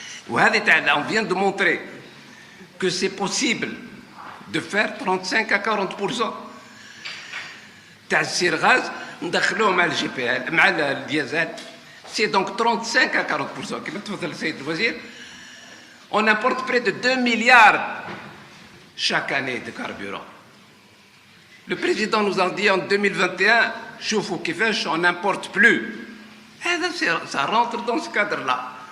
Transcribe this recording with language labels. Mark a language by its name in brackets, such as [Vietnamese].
[French] On vient de montrer que c'est possible de faire 35 à 40%. [Arabic] تاع غاز ندخلوه مع الجي بي ال مع الديزل. [French] C'est donc 35 à 40%. [Arabic] كما تفضل السيد الوزير. [French] On importe près de 2 milliards chaque année de carburant. Le président nous a dit en 2021, [Arabic] شوفوا كيفاش [French] on n'importe plus. Ça rentre dans ce cadre-là.